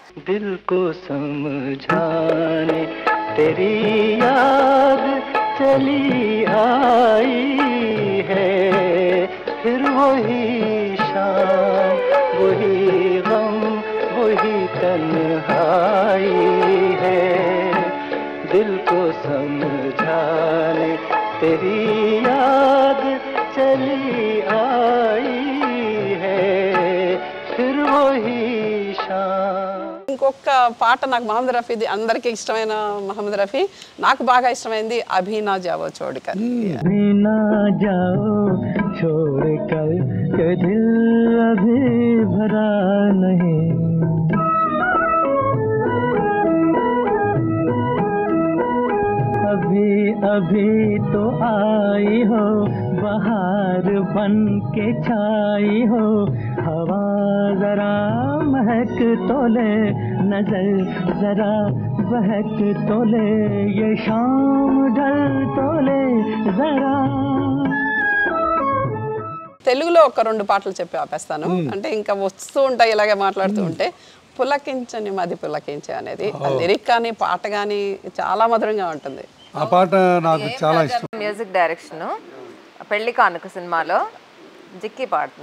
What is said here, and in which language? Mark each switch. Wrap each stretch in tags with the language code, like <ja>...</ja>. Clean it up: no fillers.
<hi>दिल को समझाने तेरी याद चली आई है, फिर वही शाम वही गम वही तन्हाई है, दिल को समझाने तेरी याद चली आई है, फिर वही शाम.</hi> <te>ఇంకొక పాట నాకు మహమ్మద్ రఫీది, అందరికీ ఇష్టమైన మహమ్మద్ రఫీ, నాకు బాగా ఇష్టమైంది అభి నా జావో చోడ్కర్.</te> <hi>अभी ना जाओ छोड़ कर के दिल अभी भरा नहीं, अभी अभी तो आई हो बहार बन के छाई हो, हवा जरा महक तो ले, नजर जरा बहक तो ले, ये शाम ढल तो ले जरा.</hi> <te>తెలుగులో ఒక రెండు పాటలు చెప్పి ఆపేస్తాను. అంటే ఇంకా వస్తూ ఉంటాయి ఇలాగే మాట్లాడుతూ ఉంటే. పులకించని మది పులకించే అనేది లిరిక్ కానీ పాట కానీ చాలా మధురంగా ఉంటుంది. ఆ పాట నాకు చాలా ఇష్టం. మ్యూజిక్ డైరెక్షన్ పెళ్లి కానుక సినిమాలో జిక్కి పాడుతుంది.</te>